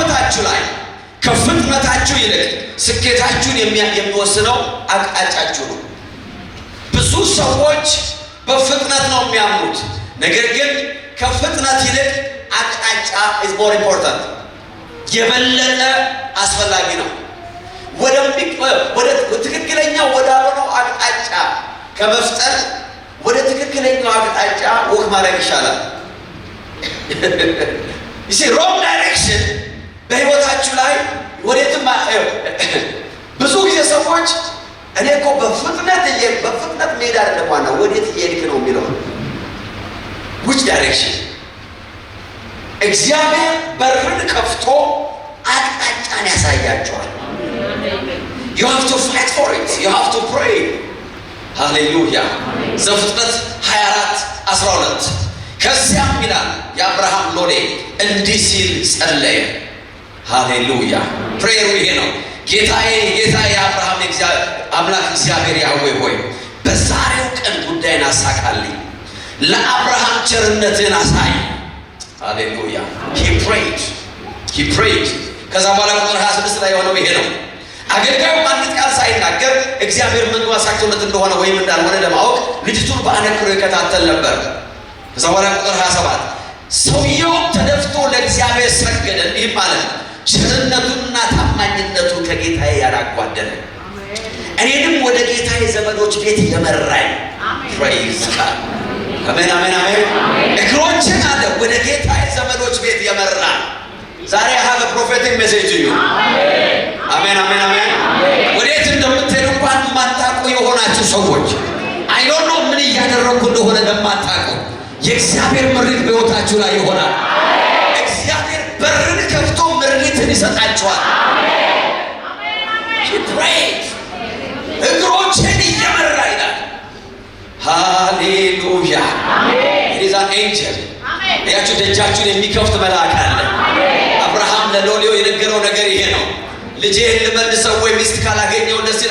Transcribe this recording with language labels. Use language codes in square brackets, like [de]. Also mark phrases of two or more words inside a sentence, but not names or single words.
[am] በህይወታችሁ ላይ ከፍጥነታችሁ ይልቅ ስኬታችሁን የሚወስነው አቅጣጫችሁ ነው። ብዙ ሰዎች በፍጥነት ነው የሚያምኑት፣ ነገር ግን ከፍጥነት ይልቅ አቅጣጫ [en] is more important [am] የበለጠ አስፈላጊ ነው። ወደ ትክክለኛው ወዳልሆነው አቅጣጫ ከመፍጠን ወደ ትክክለኛው አቅጣጫ ወክ ማድረግ ይሻላል። [en] you see wrong direction [am] በህይወታችሁ ላይ ወዴትም ብዙ ጊዜ ሰዎች እኔ እኮ በፍጥነት መሄድ አይደለም ዋናው ወዴት እየሄድክ ነው የሚለው [en] which direction [am] እግዚአብሔር በርን ከፍቶ አቅጣጫን ያሳያቸዋል። [en] you have to fight for it, you have to pray. [am] hallelujah ዘፍጥረት 24:12 ከዚያም ይላል የአብርሃም ሎሌ እንዲህ ሲል ጸለየ። ሃሌሉያ ፕሬየሩ ይሄ ነው። ጌታዬ የአብርሃም አምላክ እግዚአብሔር ያህዌ ሆይ በዛሬው ቀን ጉዳይን አሳካልኝ፣ ለአብርሃም ቸርነትን አሳይ። ሃሌሉያ he prayed ከዛ በኋላ ቁጥር 26 ላይ የሆነው ይሄ ነው። አገልጋዩ አንዲት ቃል ሳይናገር እግዚአብሔር ምን ማሳክቶለት እንደሆነ ወይም እንዳልሆነ ለማወቅ ልጅቱን በአነክሮ ይከታተል ነበር። ከዛ በኋላ ቁጥር 27 ሰውየው ተደፍቶ ለእግዚአብሔር ሰገደ፣ እንዲህ ማለት ቸርነቱንና ታማኝነቱን ከጌታዬ ያላጓደለ እኔንም ወደ ጌታዬ ዘመዶች ቤት የመራኝ። [en] praise God [am] አሜን አሜን አሜን። እግሮችን አለ ወደ ጌታዬ ዘመዶች ቤት የመራ ዛሬ [en] have a prophetic message to you [am] አሜን አሜን አሜን። ወዴት እንደምትሄዱ እንኳን የማታውቁ የሆናችሁ ሰዎች [en] I don't know [am] ምን እያደረኩ እንደሆነ ለማታውቁ የእግዚአብሔር ምሪት በሕይወታችሁ ላይ ይሆናል። እግዚአብሔር በርን ከፍቶ ምሪትን ይሰጣችኋል። እግሮችን እየመራ ይላል። ሃሌሉያ [en] it is an angel [am] ያችሁ ደጃችሁን የሚከፍት መልአክ አለ። አብርሃም ለሎሌው የነገረው ነገር ይሄ ነው። ልጄን ልመልሰው ወይ ሚስት ካላገኘው ደስ ይል